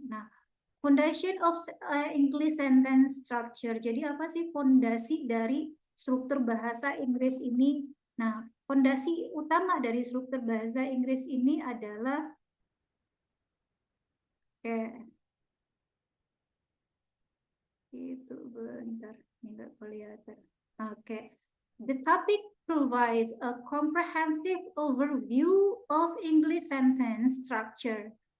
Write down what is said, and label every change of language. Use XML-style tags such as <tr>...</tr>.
<en>Nah, foundation of English sentence structure.</en> <id>Jadi apa sih fondasi dari struktur bahasa Inggris ini? Nah, fondasi utama dari struktur bahasa Inggris ini adalah itu bentar, ini nggak kelihatan.</id> <en>Okay. The topic provides a comprehensive overview of English sentence structure.</en>